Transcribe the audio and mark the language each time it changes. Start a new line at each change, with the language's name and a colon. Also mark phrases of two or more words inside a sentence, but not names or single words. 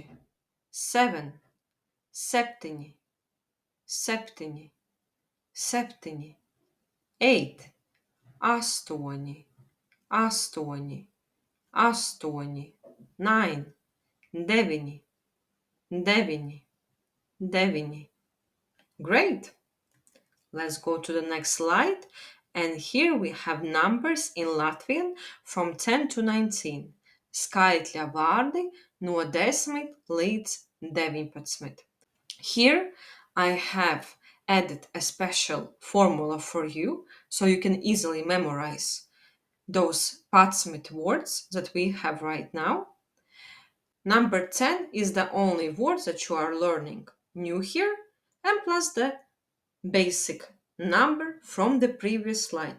Latvian: 7, septiņi, septiņi, septiņi. 8, astoņi, astoņi, astoņi. 9, deviņi, deviņi, deviņi.
English: Great! Let's go to the next slide. And here we have numbers in Latvian from 10 to 19.
Latvian: Skaitļa vārdi no 10 līdz 19.
English: Here I have added a special formula for you so you can easily memorize those Patsmit words that we have right now. Number 10 is the only word that you are learning new here, and plus the basic number from the previous slide.